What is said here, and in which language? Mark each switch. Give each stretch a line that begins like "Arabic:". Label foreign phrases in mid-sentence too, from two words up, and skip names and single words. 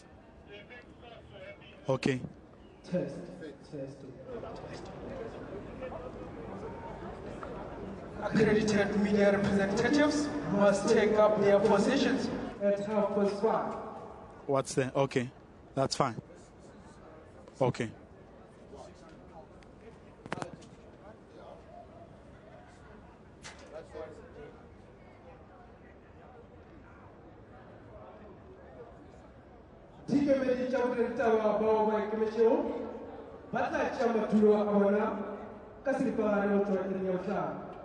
English: Okay. Test. Accredited media representatives must take up their positions at 5:30. What's there? Okay, that's fine. Okay.
Northern Sotho: Dikemedi tša boretaba bao ba ikemetšego ba tla tšea madulo a bona ka seripagare go tšwa eng ya bohlano.